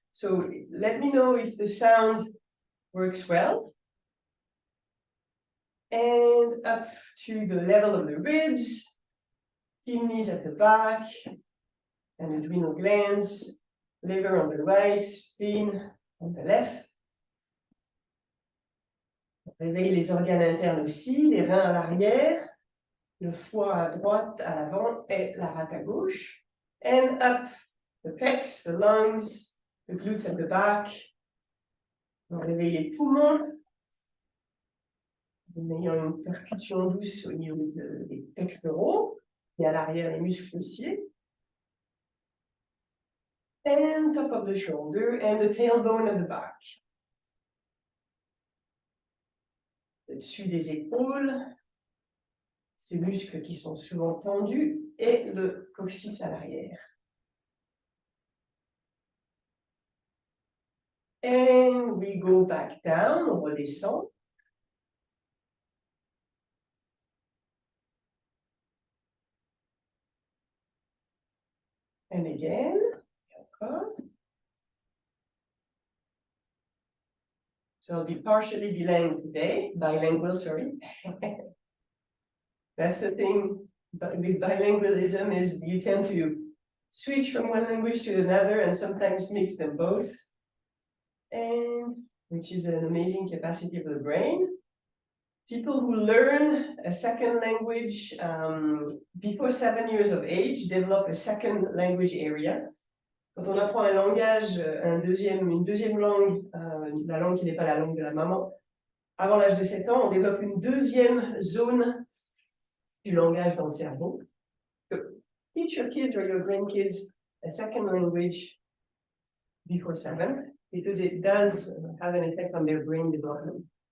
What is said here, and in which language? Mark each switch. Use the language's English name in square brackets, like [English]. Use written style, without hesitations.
[English] So let me know if the sound works well. And up to the level of the ribs, kidneys at the back, and adrenal glands, liver on the right, spleen on the left. [French] Réveille les organes internes aussi, les reins à l'arrière, le foie à droite, à l'avant, et la rate à gauche. [English] And up the pecs, the lungs, the glutes at the back. [French] On réveille les poumons, en ayant une percussion douce au niveau des pectoraux et à l'arrière les muscles fessiers. [English] And top of the shoulder and the tailbone at the back. [French] Au-dessus des épaules, ces muscles qui sont souvent tendus et le coccyx à l'arrière. [English] And we go back down, [French] on redescend. [English] And again, encore. So I'll be partially bilingual, sorry. That's the thing with bilingualism is you tend to switch from one language to another and sometimes mix them both. And which is an amazing capacity of the brain. People who learn a second language before 7 years of age develop a second language area. [French] Quand on apprend un langage, une deuxième langue, la langue qui n'est pas la langue de la maman, avant l'âge de 7 ans, on développe une deuxième zone du langage dans le cerveau. [English] So, teach your kids or your grandkids a second language before 7, because it does have an effect on their brain development.